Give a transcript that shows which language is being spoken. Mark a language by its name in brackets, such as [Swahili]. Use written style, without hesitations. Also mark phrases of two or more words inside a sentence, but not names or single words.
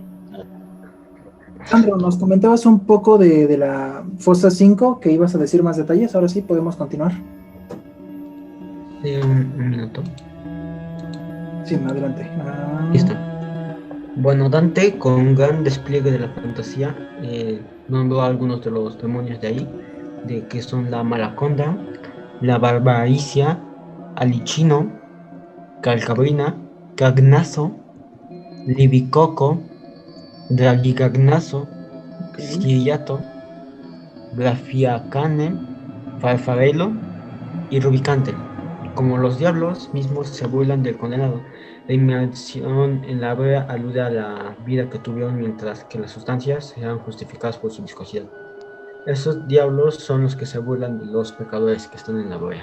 [Spanish] Sandro, nos comentabas un poco de la fosa 5, que ibas a decir más detalles. Ahora sí, podemos continuar. Sí, un minuto. Sí, adelante. Listo. Bueno, Dante, con un gran despliegue de la fantasía, nombró a algunos de los demonios de ahí, de que son la Malaconda, la Barbaricia, Alicino, Calcabrina, Cagnazo, Libicoco, Dragigagnazo, Ok. Siriato, Grafiacane, Farfarelo y Rubicante. Como los diablos mismos se burlan del condenado, la inmersión en la brea alude a la vida que tuvieron mientras que las sustancias eran justificadas por su viscosidad. Esos diablos son los que se burlan de los pecadores que están en la brea.